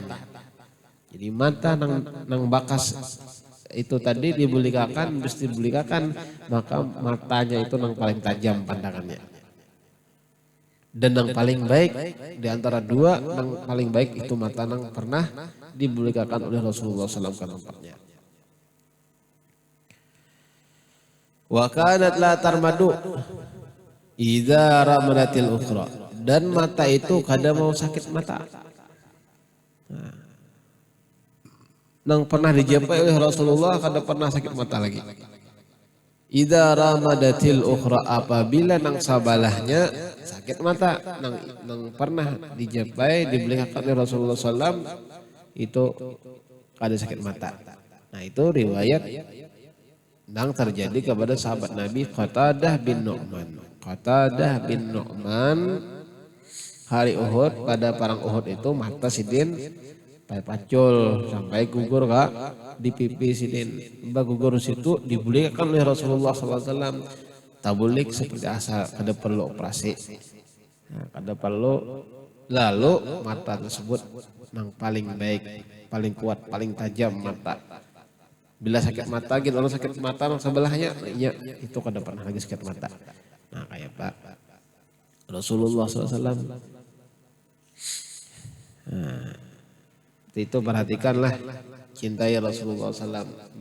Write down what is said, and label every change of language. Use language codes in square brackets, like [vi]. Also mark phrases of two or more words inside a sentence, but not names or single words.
[bjn] Jadi mata nang bakas itu tadi dibulikakan, mesti dibulikakan, maka matanya itu nang paling tajam pandangannya. Dan yang paling baik di antara dua, yang paling baik itu mata nang pernah dibulikakan oleh Rasulullah SAW ke tempatnya. [ar] وكانت لا ترمد إذا رمدت الأخرى, [id] dan mata itu kadang mau sakit mata. [bjn] Nang pernah dijapai oleh Rasulullah kadang pernah sakit mata lagi. [ar] إذا رمدت الأخرى, [bjn] apabila nang sabalahnya sakit mata, nang pernah dijapai dibelihkan oleh Rasulullah SAW itu kada sakit mata. [id] Nah itu riwayat yang terjadi kepada sahabat Nabi Qatadah bin Nu'man. [bjn] Qatadah bin Nu'man hari Uhud, pada perang Uhud itu mata sidin pacul sampai gugur kak di pipi sidin. Mbak gugur situ dibulikakan oleh Rasulullah SAW. Tabulik seperti asal, kada perlu operasi. Nah, kada perlu. [id] Lalu mata tersebut yang paling baik, paling kuat, paling tajam mata. [bjn] Bila sakit mata gitu, orang sakit mata yang sebelahnya, ya itu kada pernah lagi sakit mata. Nah kayak Pak Rasulullah SAW. [id] Nah, itu perhatikanlah, cintai Rasulullah SAW.